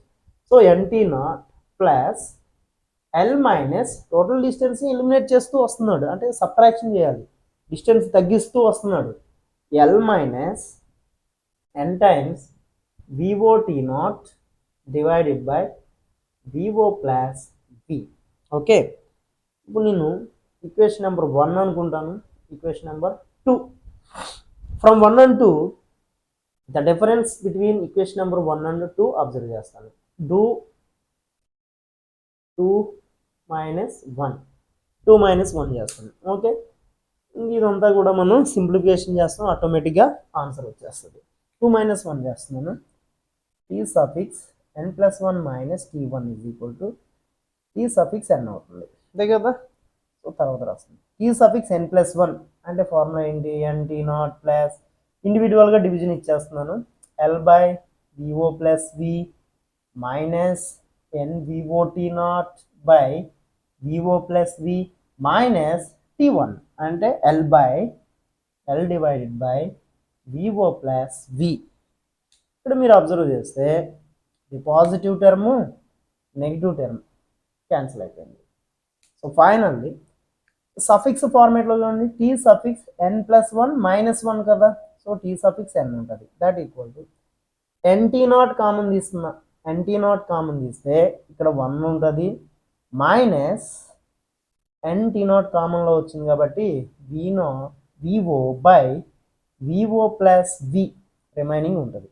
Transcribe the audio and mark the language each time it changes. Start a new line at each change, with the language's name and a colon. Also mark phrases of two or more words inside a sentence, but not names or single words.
English: so NT0 plus L minus total distance
Telugu: ఎలిమినేట్ చేస్తూ వస్తున్నాడు, అంటే సబ్ట్రాక్షన్ చేయాలి, డిస్టెన్స్ తగ్గిస్తూ వస్తున్నాడు.
English: L minus n times VO T0 divided by VO plus V.
Telugu: ఓకే, ఇప్పుడు నేను
English: equation number 1
Telugu: అనుకుంటాను,
English: equation number 2. from 1 and 2 the difference between equation number 1 and 2 observe చేస్తాను. do 2 minus 1 చేస్తాను.
Telugu: ఓకే, ఇదంతా కూడా మనం సింప్లిఫికేషన్ చేస్తాం,
English: automatically answer
Telugu: వచ్చేస్తుంది.
English: 2 minus 1 చేస్తున్నాను. T suffix n plus 1 minus T1 is equal to T suffix n
Telugu: అవుతుంది, అంతే కదా. సో తర్వాత రాస్తుంది
English: T suffix n plus 1
Telugu: అంటే ఫార్ములా ఏంటి?
English: NT0 plus individually division
Telugu: ఇచ్చేస్తున్నాను,
English: L by VO plus V minus NVO T0 by VO plus V minus T1 అంటే L divided by VO plus V.
Telugu: ఇక్కడ మీరు అబ్జర్వ్ చేస్తే
English: the positive term negative term cancel
Telugu: అయిపోయింది.
English: so finally suffix format
Telugu: చూడండి,
English: T suffix n plus 1 minus 1
Telugu: కదా,
English: so T suffix n
Telugu: ఉంటుంది,
English: that equal to NT0 common
Telugu: తీస్తున్నా,
English: NT0 common
Telugu: తీస్తే ఇక్కడ 1 ఉంటుంది,
English: minus NT0 common
Telugu: వచ్చింది కాబట్టి
English: VO by VO plus V remaining
Telugu: ఉంటుంది.